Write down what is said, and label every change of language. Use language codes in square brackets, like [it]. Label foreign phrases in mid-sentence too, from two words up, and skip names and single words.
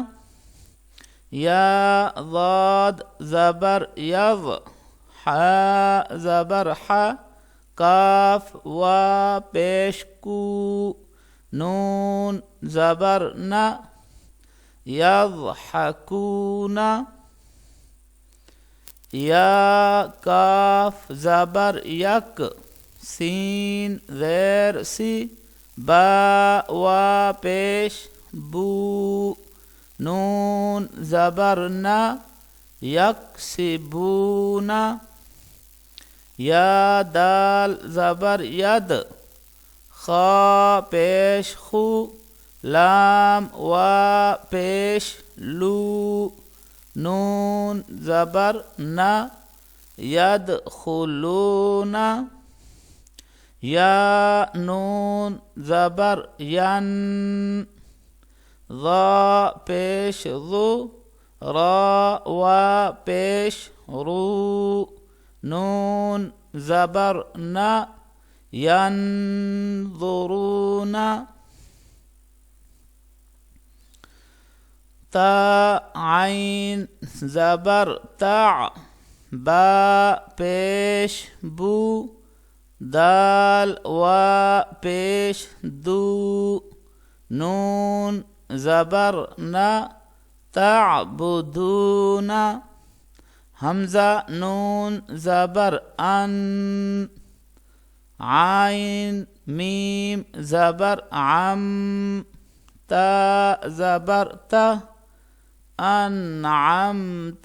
[ur] یا ضاد زبر یض، حا زبر حا، کاف و پیش کو، نون زبر نا، یضحکون. یا کاف زبر یک، سین زیر سی، با و پیش بو، نون زبر نا، یکسبون. یا دال زبر ید، خا پیش خو، لام و پیش لو، نون زبر نا، یدخلون. یا نون زبر ین، ضا پیش ضو، را و پیش رو، نون زبر نا، ینظرون. تا عین زبر تا، با پیش بو، دال و پیش دو، نون زبر نا، تعبدون. حمزہ نون زبر ان، عین میم زبر عم، تا زبر تا، انعمت.